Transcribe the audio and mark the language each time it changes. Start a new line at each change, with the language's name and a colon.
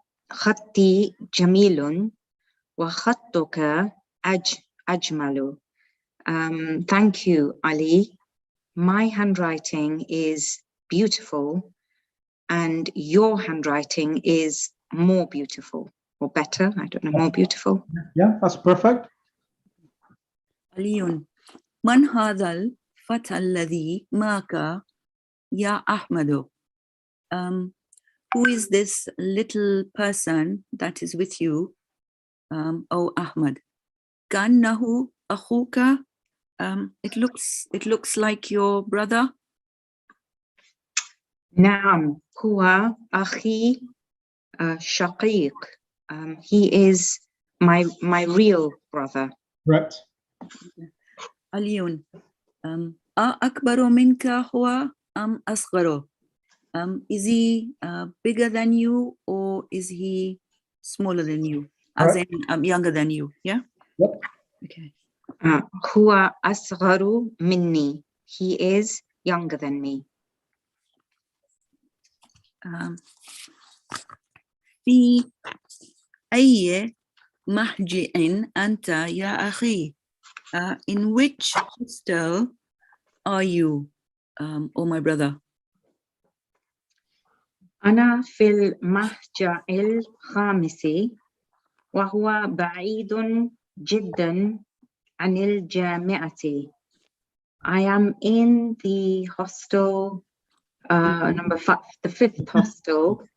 Arabic: خطي جميل وخطك أجمل.
English: Thank you, Ali. My handwriting is beautiful and your handwriting is more beautiful or better. I don't know, more beautiful. Yeah, that's perfect.
Arabic: علي, من هذا الفتى الذي معك يا أحمد?
English: Who is this little person that is with you, oh Ahmad?
Arabic: كأنه أخوك.
English: It looks like your brother.
Arabic: نعم هو أخي شقيق.
English: He is my real brother. Right.
Arabic: علي, أكبر منك هو أم أصغر?
English: Is he bigger than you or is he smaller than you? As in younger than you, yeah? Yep. Okay.
Arabic: هو أصغر مني.
English: He is younger than me.
Arabic: في أي محجئ أنت يا أخي?
English: In which hostel are you, oh my brother?
Arabic: أنا في المهجع الخامس وهو بعيد جدا عن الجامعة.
English: I am in the hostel number 5, the 5th hostel.